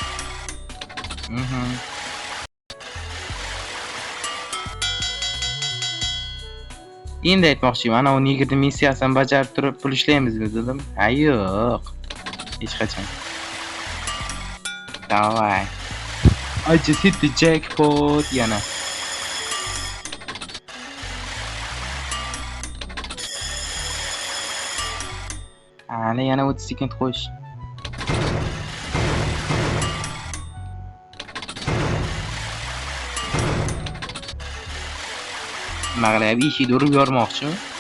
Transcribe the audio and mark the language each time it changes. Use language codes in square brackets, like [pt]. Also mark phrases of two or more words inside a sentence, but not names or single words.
[uz] Endi aytmoqchiman, ana uni yigitning missiyasini bajarib turib pul ishlaymizmi dedim. Ha yo'q. Hech qachon. Davay. [en] I just hit the jackpot [uz] yana. Ana yana 30 sekund qo'yish. Mag'lab eshikni urib yormoqchimi?